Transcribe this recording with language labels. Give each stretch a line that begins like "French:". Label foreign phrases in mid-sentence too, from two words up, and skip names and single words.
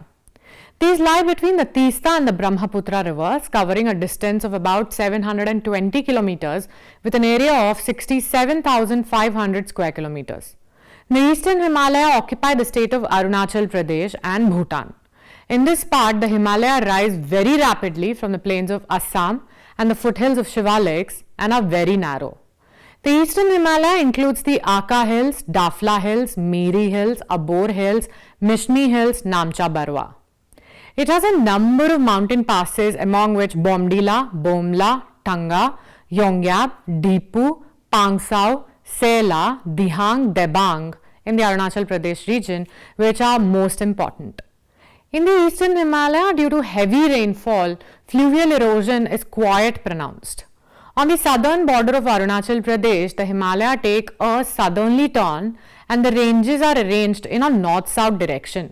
English: These lie between the Teesta and the Brahmaputra rivers, covering a distance of about 720 kilometers with an area of 67,500 square kilometers. The Eastern Himalaya occupy the state of Arunachal Pradesh and Bhutan. In this part, the Himalaya rise very rapidly from the plains of Assam and the foothills of Shivaliks and are very narrow. The Eastern Himalaya includes the Aka Hills, Dafla Hills, Miri Hills, Abor Hills, Mishni Hills, Namcha Barwa. It has a number of mountain passes, among which Bomdila, Bomla, Tanga, Yongyab, Dipu, Pangsau, Sela, Dihang, Debang in the Arunachal Pradesh region, which are most important. In the Eastern Himalaya, due to heavy rainfall, fluvial erosion is quite pronounced. On the southern border of Arunachal Pradesh, the Himalaya take a southerly turn and the ranges are arranged in a north-south direction.